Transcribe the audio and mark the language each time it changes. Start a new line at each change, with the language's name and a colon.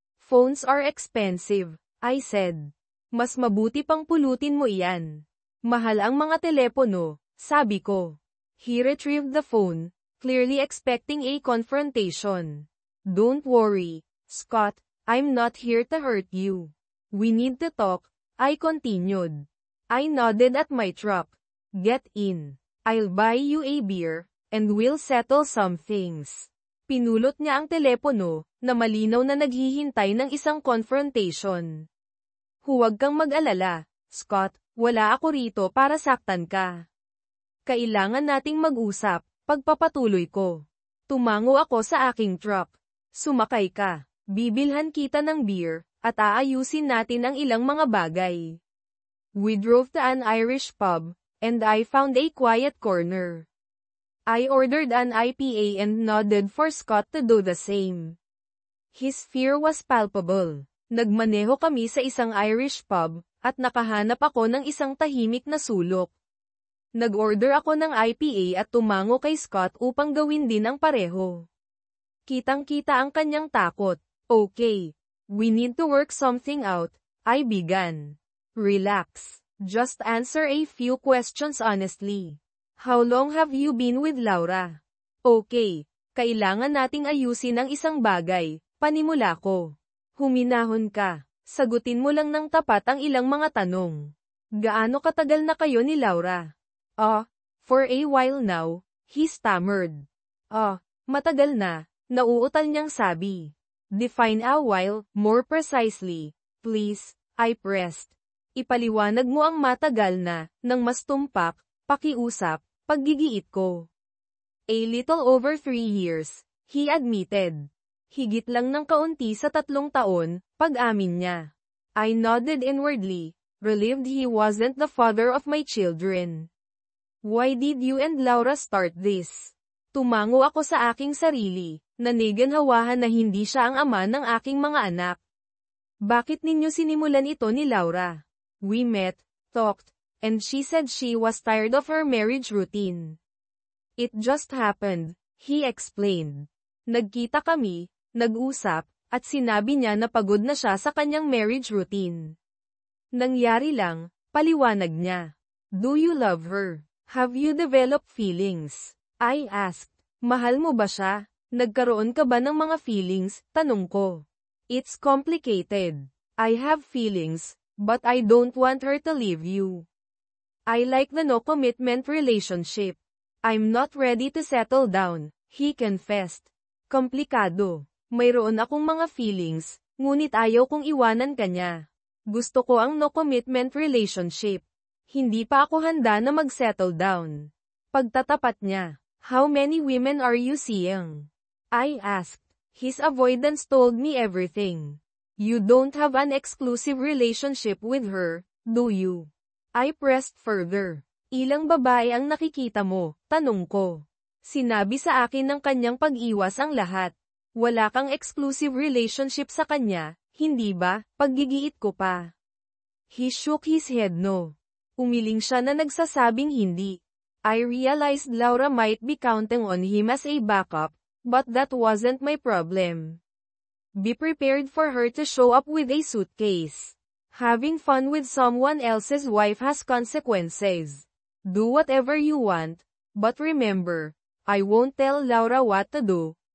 English: Phones are expensive," I said.
Filipino: Mas mabuti pang pulutin mo iyan. Mahal ang mga telepono, sabi ko.
English: He retrieved the phone, clearly expecting a confrontation. "Don't worry, Scott, I'm not here to hurt you. We need to talk," I continued. I nodded at my truck. "Get in. I'll buy you a beer, and we'll settle some things."
Filipino: Pinulot niya ang telepono, na malinaw na naghihintay ng isang confrontation. "Huwag kang mag-alala, Scott, wala ako rito para saktan ka. Kailangan nating mag-usap," pagpapatuloy ko. Tumango ako sa aking truck. "Sumakay ka. Bibilhan kita ng beer, at aayusin natin ang ilang mga bagay."
English: We drove to an Irish pub, and I found a quiet corner. I ordered an IPA and nodded for Scott to do the same. His fear was palpable.
Filipino: Nagmaneho kami sa isang Irish pub, at nakahanap ako ng isang tahimik na sulok. Nag-order ako ng IPA at tumango kay Scott upang gawin din ang pareho. Kitang-kita ang kanyang takot.
English: "Okay. We need to work something out," I began. "Relax. Just answer a few questions honestly. How long have you been with Laura?" "Okay.
Filipino: Kailangan nating ayusin ang isang bagay," panimula ko. "Huminahon ka. Sagutin mo lang ng tapat ang ilang mga tanong. Gaano katagal na kayo ni Laura?"
English: For a while now," he stammered.
Filipino: Matagal na," nauutal niyang sabi.
English: "Define a while, more precisely, please," I pressed.
Filipino: "Ipaliwanag mo ang matagal na," ng mas tumpak, pakiusap, paggigiit ko.
English: "A little over 3 years, he admitted.
Filipino: Higit lang ng kaunti sa 3 taon, pag-amin niya.
English: I nodded inwardly, relieved he wasn't the father of my children. "Why did you and Laura start this?"
Filipino: Tumango ako sa aking sarili, naniganhawahan na hindi siya ang ama ng aking mga anak. Bakit ninyo sinimulan ito ni Laura?
English: We met, talked, and she said she was tired of her marriage routine. It just happened, he explained.
Filipino: Nagkita kami, nag-usap, at sinabi niya na pagod na siya sa kanyang marriage routine. Nangyari lang, paliwanag niya.
English: Do you love her? Have you developed feelings? I asked.
Filipino: Mahal mo ba siya? Nagkaroon ka ba ng mga feelings? Tanong ko.
English: It's complicated. I have feelings, but I don't want her to leave you. I like the no-commitment relationship. I'm not ready to settle down, he confessed.
Filipino: Komplikado. Mayroon akong mga feelings, ngunit ayaw kong iwanan kanya. Gusto ko ang no-commitment relationship. Hindi pa ako handa na mag-settle down. Pagtatapat niya,
English: how many women are you seeing? I asked. His avoidance told me everything. You don't have an exclusive relationship with her, do you? I pressed further.
Filipino: Ilang babae ang nakikita mo? Tanong ko. Sinabi sa akin ng kanyang pag-iwas ang lahat. Wala kang exclusive relationship sa kanya, hindi ba? Paggigiit ko pa.
English: He shook his head no.
Filipino: Umiling siya na nagsasabing hindi.
English: I realized Laura might be counting on him as a backup, but that wasn't my problem. Be prepared for her to show up with a suitcase. Having fun with someone else's wife has consequences. Do whatever you want, but remember, I won't tell Laura what to do.